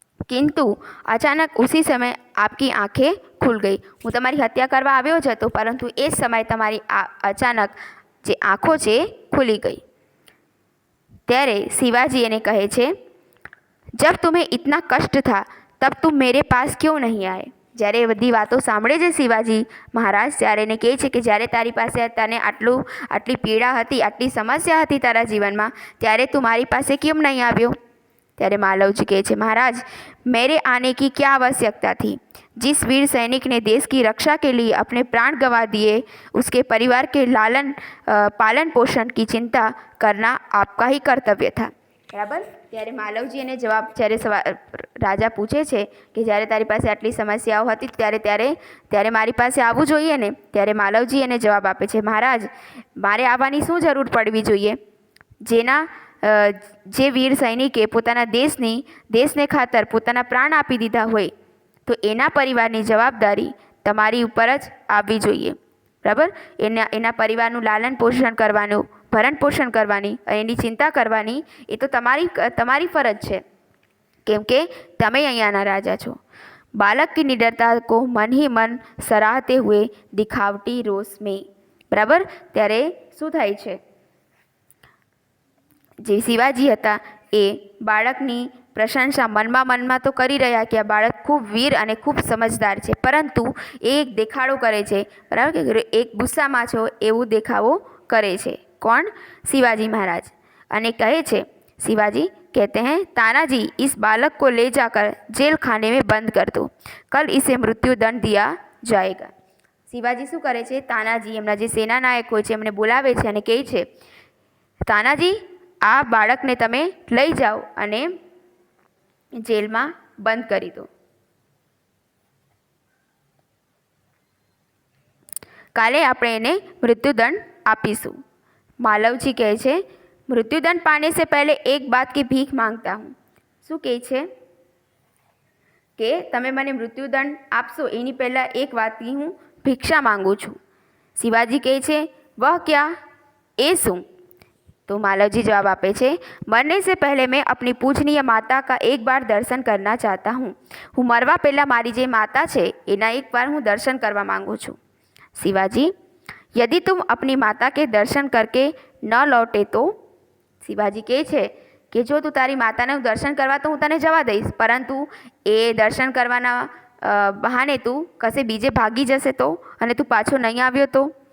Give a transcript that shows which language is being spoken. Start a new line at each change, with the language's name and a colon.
Hindi: किंतु अचानक उसी समय आपकी आंखें खुल गई.
Gujarati: હું તમારી હત્યા કરવા આવ્યો જ હતો, પરંતુ એ જ સમયે તમારી અચાનક જે આંખો છે ખુલી ગઈ. ત્યારે शिवाजी એને કહે છે,
Hindi: जब तुम्हें इतना कष्ट था तब तुम मेरे पास क्यों नहीं आए.
Gujarati: જ્યારે એ બધી વાતો સાંભળે છે શિવાજી મહારાજ, ત્યારે એને કહે છે કે જ્યારે તારી પાસે તને આટલી પીડા હતી, આટલી સમસ્યા હતી તારા જીવનમાં, ત્યારે તું મારી પાસે કેમ નહીં આવ્યો. ત્યારે मालवजी કહે છે,
Hindi: महाराज मेरे आने की क्या आवश्यकता थी. जिस वीर सैनिक ने देश की रक्षा के लिए अपने प्राण गंवा दिए, उसके परिवार के पालन पोषण की चिंता करना आपका ही कर्तव्य था. बराबर.
Gujarati: ત્યારે માલવજી એને જવાબ, જ્યારે રાજા પૂછે છે કે જ્યારે તારી પાસે આટલી સમસ્યાઓ હતી ત્યારે મારી પાસે આવવું જોઈએ ને, ત્યારે માલવજી એને જવાબ આપે છે, મહારાજ મારે આવવાની શું જરૂર પડવી જોઈએ. જે વીર સૈનિકે પોતાના દેશને ખાતર પોતાના પ્રાણ આપી દીધા હોય તો એના પરિવારની જવાબદારી તમારી ઉપર જ આવવી જોઈએ. બરાબર. એના પરિવારનું લાલન પોષણ કરવાનું, ભરણ પોષણ કરવાની, એની ચિંતા કરવાની એ તો તમારી ફરજ છે, કેમ કે તમે અહીંયાના રાજા છો.
Hindi: બાલક की निडरता को मन ही मन सराहते हुए दिखावटी रोष में.
Gujarati: બરાબર. ત્યારે શું થાય છે, જે શિવાજી હતા એ બાળકની પ્રશંસા મનમાં તો કરી રહ્યા કે આ બાળક ખૂબ વીર અને ખૂબ સમજદાર છે, પરંતુ એ એક દેખાડો કરે છે. બરાબર, કે એક ગુસ્સામાં છો એવું દેખાવો કરે છે.
Hindi: कौन? शिवाजी महाराज.
Gujarati: અને કહે છે,
Hindi: शिवाजी कहते हैं, तानाजी इस बालक को ले जाकर जेल खाने में बंद कर दो, कल इसे मृत्यु दंड दिया जाएगा.
Gujarati: शिवाजी શું કરે છે, તાનાજી એમના જે સેના નાયક હોય છે એમને બોલાવે છે અને કહે છે, તાનાજી આ બાળકને તમે લઈ જાઓ અને જેલમાં બંધ કરી દો. કાલે આપણે એને મૃત્યુદંડ આપીશું.
Hindi: मालवजी
Gujarati: કહે છે,
Hindi: मृत्युदंड पाने से पहले एक बात की भीख मांगता हूँ.
Gujarati: શું કહે છે કે તમે મને મૃત્યુદંડ આપશો એની પહેલાં એક વાતની હું ભિક્ષા માંગુ છું. શિવાજી કહે છે,
Hindi: વહ ક્યાં,
Gujarati: એ શું?
Hindi: तो मालवजी
Gujarati: जवाब आपे छे,
Hindi: मरने से पहले मैं अपनी पूजनीय माता का एक बार दर्शन करना चाहता हूँ.
Gujarati: હું મરવા પહેલાં મારી જે માતા છે એના એક વાર હું દર્શન કરવા માંગુ છું.
Hindi: शिवाजी, यदि तुम अपनी माता के दर्शन करके न लौटे तो.
Gujarati: शिवाजी કહે છે કે જો તું તારી માતાનું દર્શન કરવા તો હું તને જવા દઈશ, પરંતુ એ દર્શન કરવાના બહાને તું કશે બીજે ભાગી જશે તો, અને તું પાછો નહીં આવ્યો તો.